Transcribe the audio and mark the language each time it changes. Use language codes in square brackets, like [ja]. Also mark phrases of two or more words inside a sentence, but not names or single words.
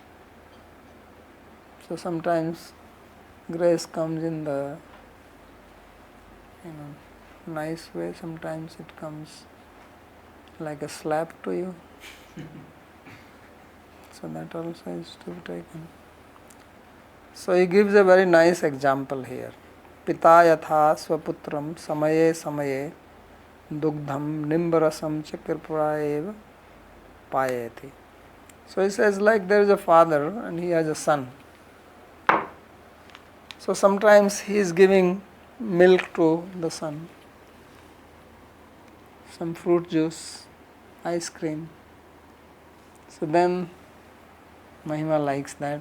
[en] So sometimes grace comes in the nice way, sometimes it comes like a slap to you. So that also is to be taken. So he gives a very nice example here. [sa] Pita yatha swaputram samaye samaye dugdham nimbarasam chakirpura payeti. [en] So he says, like there is a father and he has a son. So sometimes he is giving milk to the son, some fruit juice, ice cream. So then Mahima likes that.